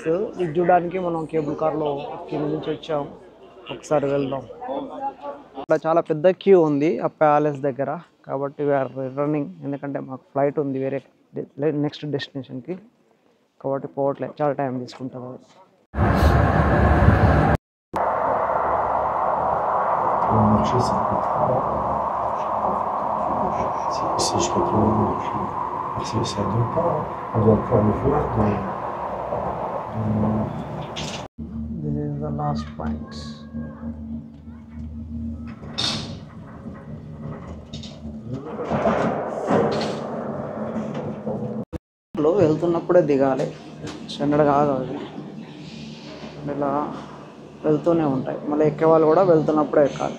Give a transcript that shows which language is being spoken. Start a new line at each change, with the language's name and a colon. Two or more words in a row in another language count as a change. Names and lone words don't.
Telugu: ఇది చూడడానికి మనం
English: cable carలో
Telugu: కింద నుంచి వచ్చాం, ఒకసారి వెళ్దాం. ఇక్కడ చాలా పెద్ద క్యూ ఉంది ఆ ప్యాలెస్ దగ్గర, కాబట్టి
English: we are running.
Telugu: ఎందుకంటే మాకు ఫ్లైట్ ఉంది వేరే
English: next destinationకి,
Telugu: కాబట్టి పోవట్లేదు, చాలా టైం తీసుకుంటుంది.
French: Si je retrouve parce que ça donne pas, on doit pouvoir le voir dans
English: This is the last point.
Telugu: వెళ్తున్నప్పుడే దిగాలి, స్టాండర్డ్ కాదు అది. ఇలా వెళ్తూనే ఉంటాయి, మళ్ళీ ఎక్కేవాళ్ళు కూడా వెళ్తున్నప్పుడే ఎక్కాలి.